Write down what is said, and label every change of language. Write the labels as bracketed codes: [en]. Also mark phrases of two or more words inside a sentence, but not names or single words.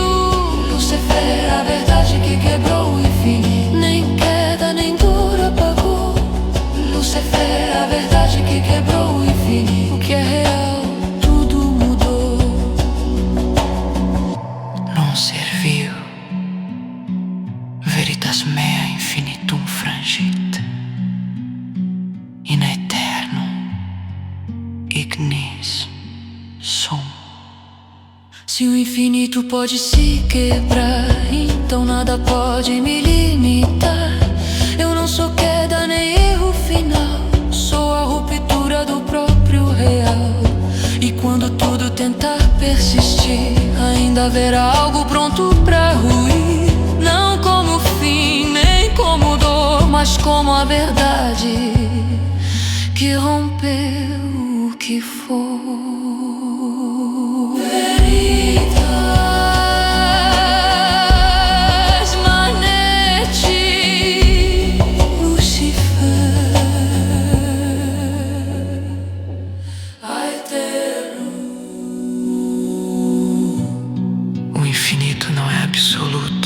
[pt] Lucifer, a verdade que quebrou o infinito. Nem queda, nem dor apagou. Lucifer, a verdade que quebrou o infinito. O que é real, tudo mudou. Não serviu. [la] Veritas mea infinitum frangit, in aeternum ignis sum. [pt] Se o infinito pode se quebrar, então nada pode me limitar. Eu não sou queda nem erro final, sou a ruptura do próprio real. E quando tudo tentar persistir, ainda haverá algo pronto pra ruir. Não como fim, nem como dor, mas como a verdade que rompeu o que for. [la] Veritas manete Lucifer aeterno. [pt] O infinito não é absoluto.